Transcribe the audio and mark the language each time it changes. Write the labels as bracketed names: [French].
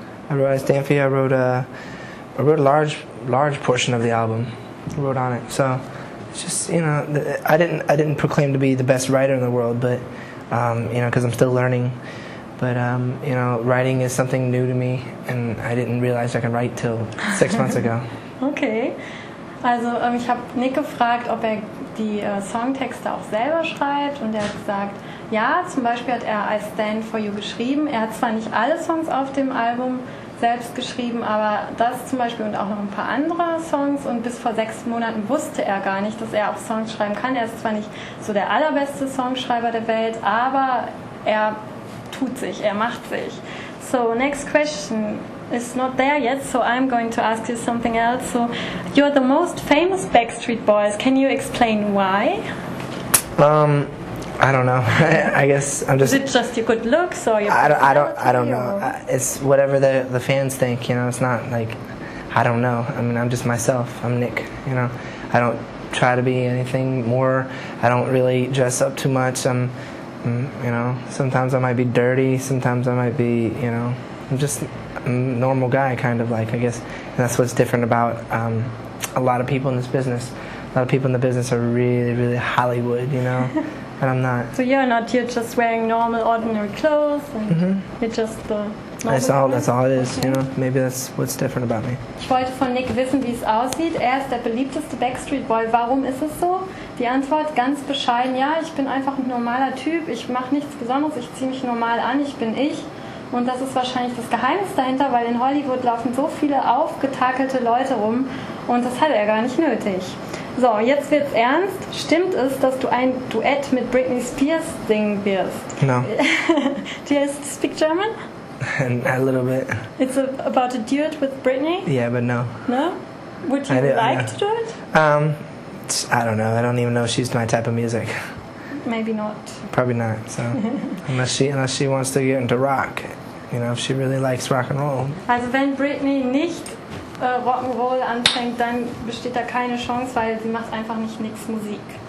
[English] I wrote I Stand For You. I wrote a large portion of the album. I wrote on it. So it's just, you know, I didn't proclaim to be the best writer in the world, but you know, because I'm still learning. But you know, writing is something new to me, and I didn't realize I could write till 6 months ago. Okay. [German] Also ich habe Nick gefragt, ob er die Songtexte auch selber schreibt, und er hat gesagt, ja, zum Beispiel hat er I Stand For You geschrieben. Er hat zwar nicht alle Songs auf dem Album selbst geschrieben, aber das zum Beispiel und auch noch ein paar andere Songs, und bis vor 6 Monaten wusste er gar nicht, dass er auch Songs schreiben kann. Er ist zwar nicht so der allerbeste Songschreiber der Welt, aber er tut sich, er macht sich. [English] So, next question is not there yet, so I'm going to ask you something else. So, you're the most famous Backstreet Boys. Can you explain why? I don't know. I guess I'm just. Is it just your good looks or your I don't know. It's whatever the fans think. You know, it's not like I don't know. I mean, I'm just myself. I'm Nick. You know, I don't try to be anything more. I don't really dress up too much. You know, sometimes I might be dirty, sometimes I might be, you know, I'm just a normal guy, kind of like, I guess. And that's what's different about a lot of people in this business. A lot of people in the business are really, really Hollywood, you know, and I'm not. So you're just wearing normal, ordinary clothes, and you're just the normal That's all it is, okay. You know. Maybe that's what's different about me. [German] Ich wollte von Nick wissen, wie es aussieht. Er ist der beliebteste Backstreet Boy. Warum ist es so? Die Antwort ganz bescheiden, ja, ich bin einfach ein normaler Typ, ich mache nichts Besonderes, ich ziehe mich normal an, ich bin ich. Und das ist wahrscheinlich das Geheimnis dahinter, weil in Hollywood laufen so viele aufgetakelte Leute rum und das hat er gar nicht nötig. So, jetzt wird's ernst. Stimmt es, dass du ein Duett mit Britney Spears singen wirst? [English] No. Do you speak German? A little bit. It's about a duet with Britney? Yeah, but no. No? Would you like to do it? I don't know. I don't even know if she's my type of music. Maybe not. Probably not. So unless she wants to get into rock, you know, if she really likes rock and roll. [German] Also wenn Britney nicht Rock'n'Roll anfängt, dann besteht da keine Chance, weil sie macht einfach nicht nix Musik.